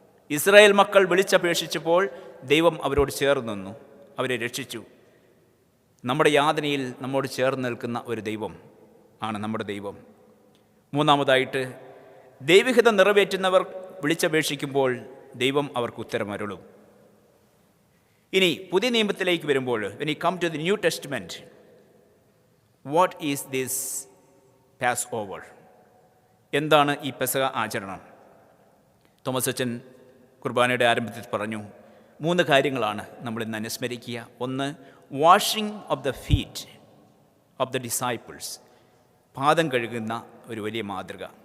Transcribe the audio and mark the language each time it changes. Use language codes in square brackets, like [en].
[ml] Israel മക്കൾ വിളിച്ചപേക്ഷിച്ചപ്പോൾ ദൈവം അവരോട് ചേർന്ന് നിന്നു, അവരെ രക്ഷിച്ചു. നമ്മുടെ യാതനയിൽ നമ്മോട് ചേർന്ന് നിൽക്കുന്ന ഒരു ദൈവം ആണ് നമ്മുടെ ദൈവം. 3, ദൈവഹിതം നിറവേറ്റുന്നവർ വിളിച്ചപേക്ഷിക്കുമ്പോൾ ദൈവം അവർക്ക് ഉത്തരമരുളും. ഇനി പുതിയ നിയമത്തിലേക്ക് വരുമ്പോൾ, [en] when you come to the New Testament, what is this Passover? [ml] എന്താണ് ഈ പെസഹ ആചരണം? തോമസ് അച്ഛൻ കുർബാനയുടെ ആരംഭത്തിൽ പറഞ്ഞു, 3 കാര്യങ്ങളാണ് നമ്മൾ ഇന്ന് അനുസ്മരിക്കുക. [en] 1, washing of the feet of the disciples, [ml] പാദം കഴുകുന്ന ഒരു വലിയ മാതൃക.